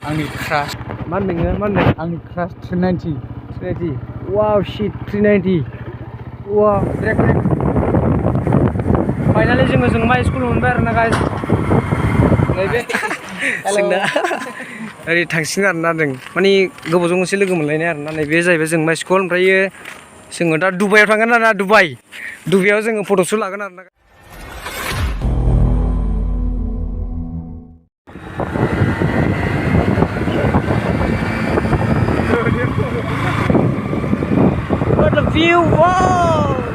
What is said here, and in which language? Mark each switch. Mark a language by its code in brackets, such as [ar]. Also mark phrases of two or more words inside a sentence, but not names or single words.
[brx] आंनि क्रास मा होनदों आंनि क्रास 390 वाव शिट 390 वाव फाइनाली जों माइ स्कुल मोनबाय आरोना गाइस नैबे जोंना ओरै थांसिगोन आरोना जों माने गोबावजों खनसे लोगो मोनलायनाय आरोना नैबे जाहैबाय जों माइ स्कुल ओमफ्रायो जोङो दा दुबाइयाव थांगोन आरोना दुबाइयाव जोङो फट'सुट लागोन आरोना [en] What a view! Wow!